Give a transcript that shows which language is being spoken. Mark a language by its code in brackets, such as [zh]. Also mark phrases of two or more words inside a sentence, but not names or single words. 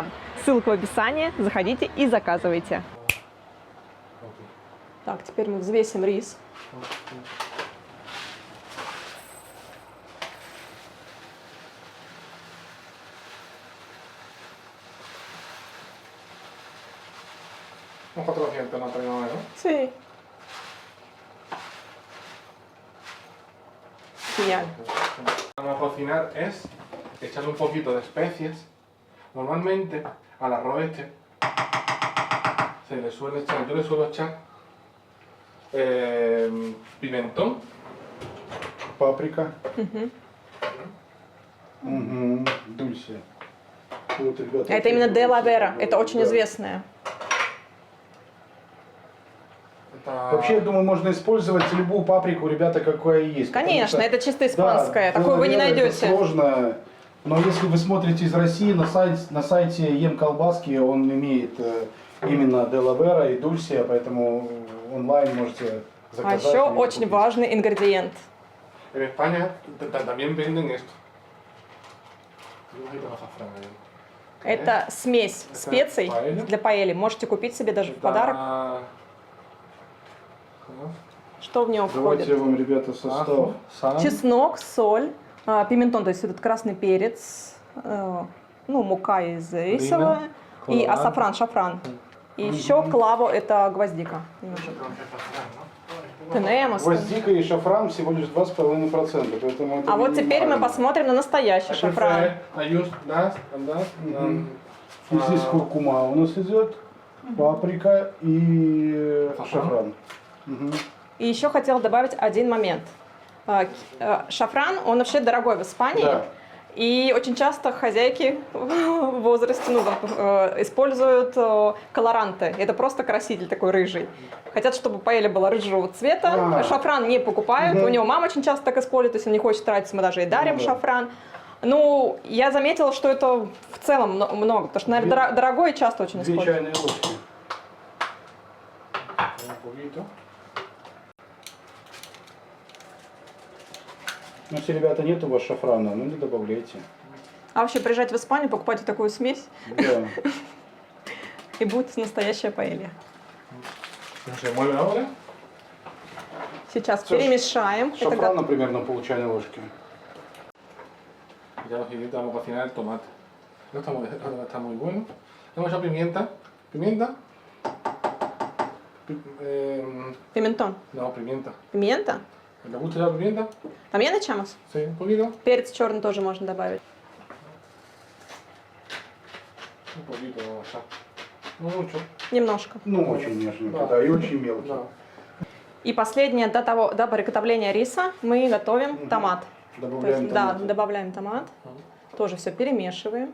[ru] Ссылка в описании, заходите и заказывайте. Так, теперь мы взвесим рис. [es] Un 400 no tenemos, ¿no? Sí. Genial. Vamos a cocinar es echarle un poquito de especias. Normalmente al arroz este se le suele echar, yo le suelo echar pimentón, [ru] Паприка. Угу. Дульсия. Вот, ребята, Это именно Де Ла Вера. Это очень известное. esta Вообще вообще, я думаю, можно использовать любую паприку, ребята, какая есть. потому Конечно, что, это чисто да, испанская, такую вы не Делавера это найдете. сложно. Но если вы смотрите из России, на сайте Ем Колбаски он имеет именно Делавера и Дульсия, поэтому онлайн можете А заказать. еще и очень купить. важный ингредиент. [es] En España también venden esto. Un poquito de azafrán ahí. [ru] Это смесь Это специй паэлья? для паэли. Можете купить себе даже в Это, подарок. ну, Что в него Давайте я входит? вам, ребята, состав. sal, Чеснок, соль, пиментон, то есть этот красный перец, ну, мука из рисовая, и колоран. асафран, шафран. И еще клаво, это гвоздика. немножко. Tenemos. Гвоздика и шафран всего лишь 2,5%. Поэтому это А вот теперь мы минимально. посмотрим на настоящий [en] I [ru] шафран. [en] prefer- I use that and that. And, [ru] И здесь куркума у нас идет, паприка и шафран. Мгм. И еще хотела добавить один момент. Шафран, он вообще дорогой в Испании. Да. И очень часто хозяйки в возрасте используют колоранты. Это просто краситель такой рыжий. Хотят, чтобы паэлья была рыжего цвета. А. Шафран не покупают. Мгм. У него мама очень часто так использует, то есть он не хочет тратиться, мы даже и дарим Ну да. шафран. Ну, я заметила, что это в целом много, потому что, наверное, дорогой и часто очень 2 используют. чайные ложки. [es] un poquito. [ru] Ну, если, ребята, нет у вас шафрана, ну не добавляйте. А вообще приезжать в Испанию, покупайте такую смесь, Да. и будет настоящая паэлья. [es] No se mueve ahora. [ru] Сейчас Всё, перемешаем. Это Шафран, например, на пол чайной ложки. [es] Ya los siguiente vamos a cocinar el tomate. No está muy bueno. Hemos hecho pimienta. ¿Pimienta? [ru] пиментон. [es] No, pimienta. [ru] Пимента. [es] ¿Te gusta la pimienta? También echamos. Sí, un poquito. [ru] Перец черный тоже можно добавить. [es] Un poquito, o sea, no mucho. [ru] Немножко. Ну, очень нежненько, Да. да, и очень мелкий. Да. И последнее, до приготовления риса мы готовим томат. То Добавляем есть, да, томаты. добавляем томат. Тоже все перемешиваем.